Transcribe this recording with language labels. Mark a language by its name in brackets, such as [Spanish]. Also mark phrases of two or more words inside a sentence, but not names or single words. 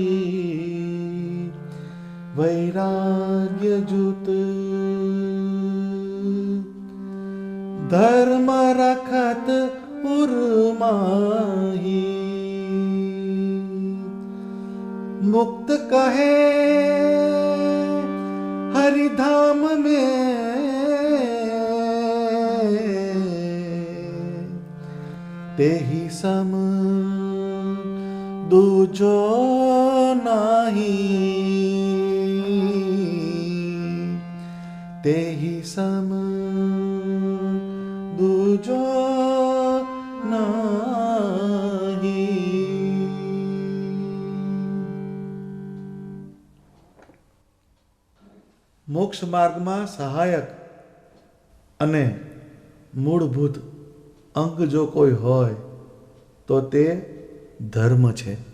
[Braj] वैराग्य जूत, धर्म रखत उर्माही, मुक्त कहे हरिधाम में, तेहि सम दूजो नहीं, तेहि सम दूजो नहीं. [Gujarati] મોક્ષ માર્ગમાં સહાયક અને મૂળભૂત અંગ જો કોઈ હોય તો તે ધર્મ છે.